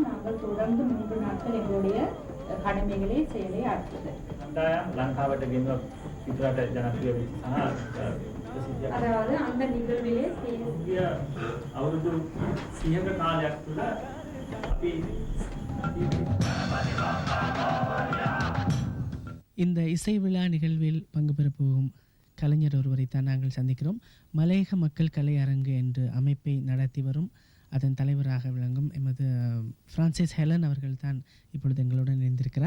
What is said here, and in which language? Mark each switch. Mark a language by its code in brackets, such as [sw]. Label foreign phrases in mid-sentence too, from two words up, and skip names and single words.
[ta] நாங்கள் தொடர்ந்து 3 நாட்கள் எங்களுடைய கடமைகளை செயலை ஆற்றுது. [si] ලංකාවට ගෙන්ව විතරට ජනප්‍රිය වෙච්ච සහ [ta] அதாவது அந்த நிகழ்விலே [si] අවුරුදු 100ක කාලයක් තුළ අපි [ta] இந்த இசை விழா நிகழ்வில் பங்கு பெற போகும் கலைஞர் ஒருவரை தான் நாங்கள் சந்திக்கிறோம். மலையக மக்கள் கலை அரங்கு என்ற அமைப்பை நடத்தி வரும் அதன் தலைவராக விளங்கும் எமது பிரான்சிஸ் ஹெலன் அவர்கள் தான் இப்பொழுது எங்களுடன் இணைந்திருக்கிறார்.